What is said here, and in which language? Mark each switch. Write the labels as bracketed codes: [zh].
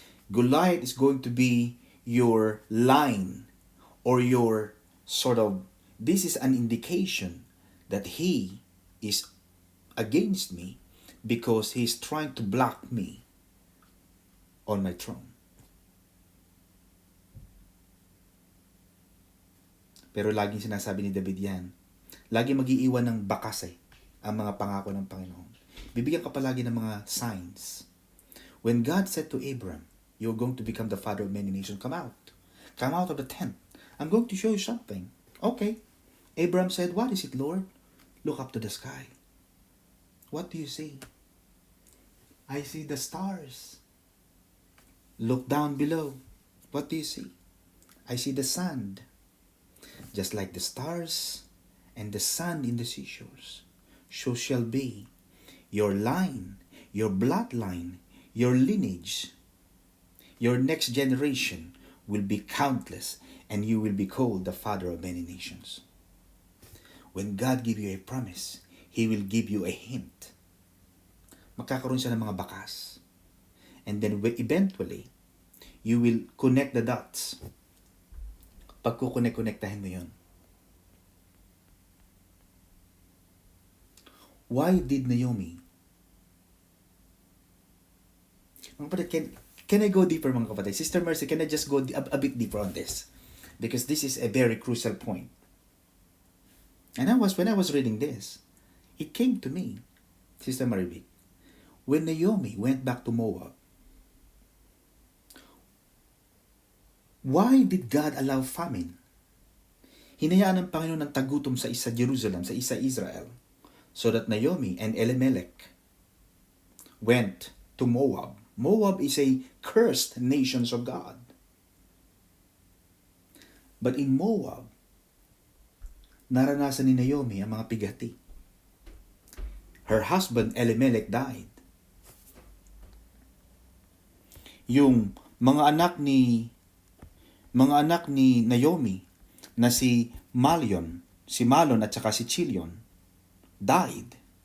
[en] Goliath is going to be your line or your sort of, this is an indication that he is against me because he's trying to block me on my throne. [tl] Pero laging sinasabi ni David yan, lagi mag-iiwan ng bakas ang mga pangako ng Panginoon. Bibigyan ka palagi ng mga signs. [en] When God said to Abram, you're going to become the father of many nations, come out. Come out of the tent. I'm going to show you something. Okay. Abram said, what is it, Lord? Look up to the sky. What do you see? I see the stars. Look down below. What do you see? I see the sand. Just like the stars and the sand in the seashores, so shall be your line, your bloodline, your lineage, your next generation will be countless, and you will be called the father of many nations. When God give you a promise, He will give you a hint. [tl] Magkakaroon siya ng mga bakas. [en] And then eventually, you will connect the dots. [tl] Pag kukonek-konektahin mo yun. [en] Why did Naomi? [tl] Mga kapatid, [en] can I go deeper, [tl] mga kapatid? [en] Sister Mercy, can I just go a bit deeper on this? Because this is a very crucial point. And when I was reading this, it came to me, Sister Maribik, when Naomi went back to Moab, why did God allow famine? [tl] Hinayaan ng Panginoon ng tagutom sa isa Jerusalem, sa isa Israel, [en] so that Naomi and Elimelech went to Moab. Moab is a cursed nation of God. [tl] But in Moab, naranasan ni Naomi ang mga pigati. [en] Her husband Elimelech died. [tl] Yung mga anak ni Naomi na si Malon at saka si Chilion died.